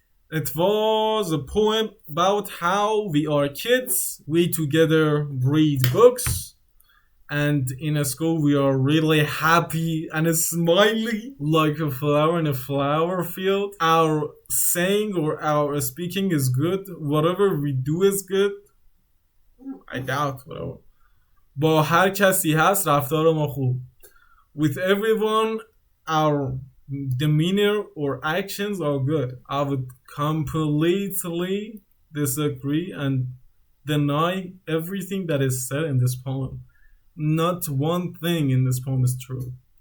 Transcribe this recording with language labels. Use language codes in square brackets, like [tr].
[en] It was a poem about how we are kids. We together read books. And in a school, we are really happy and smiley like a flower in a flower field. Our saying or our speaking is good. Whatever we do is good. I doubt whatever. [fa] با هر کسی هست رفتار ما خوب. [en] With everyone, our demeanor or actions are good. I would completely disagree and deny everything that is said in this poem. Not one thing in this poem is true.